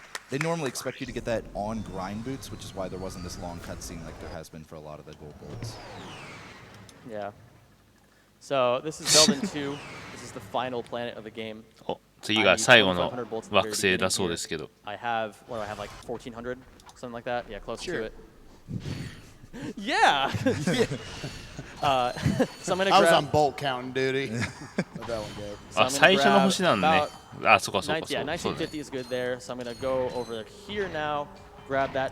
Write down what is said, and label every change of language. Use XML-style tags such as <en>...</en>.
<en>They normally expect you to get that on grind boots, which is why there wasn't this long cutscene like there has been for a lot of the gold bolts. Yeah. So this is Belden 2. This is the final planet of the game.</en> <ja>次が最後の惑星だそうですけど。</ja> <en>I have, what do I have, like 1,400? Something like that? Yeah, close to it. Yeah! So I'm gonna grab... I was on bolt counting duty. Let that one go.</en> <ja>あ、最初の星なんだね。あ、そうかそうか。</ja> <en>Yeah, 1950 is good there. So I'm gonna go over here now, grab that</en>